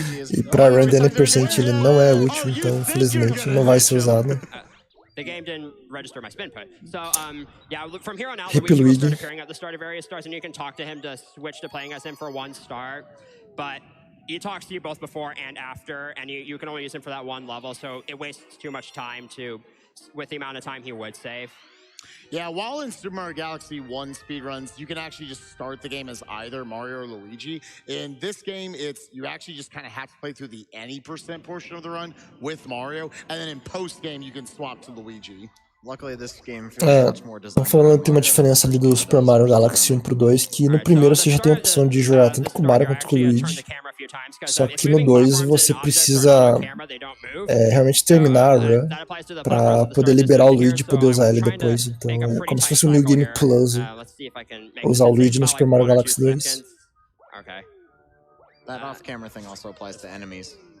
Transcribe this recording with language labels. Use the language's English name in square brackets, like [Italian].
[Portuguese] E pra run de N% ele não é útil, então infelizmente não vai ser usado. [English] The game didn't register my spin put. So, yeah, from here on out, Hip Luigi will start appearing at the start of various stars, and you can talk to him to switch to playing as him for 1 star. But he talks to you both before and after, and you can only use him for that 1 level, so it wastes too much time with the amount of time he would save. Yeah, while in Super Mario Galaxy 1 speedruns, you can actually just start the game as either Mario or Luigi. In this game, you actually just kind of have to play through the any % portion of the run with Mario, and then in post-game, you can swap to Luigi. Luckily, this game feels much more designed. [Portuguese] Falando, tem uma diferença ali do Super Mario Galaxy 1 pro 2, que no primeiro você já tem a opção de jogar tanto com o Mario quanto com o Luigi. Só que no 2 você precisa realmente terminar a run pra poder liberar o Luigi e poder usar ele depois. Então é como se fosse um New Game Plus usar o Luigi no Super Mario Galaxy 2. [English] That off-camera thing also applies to enemies.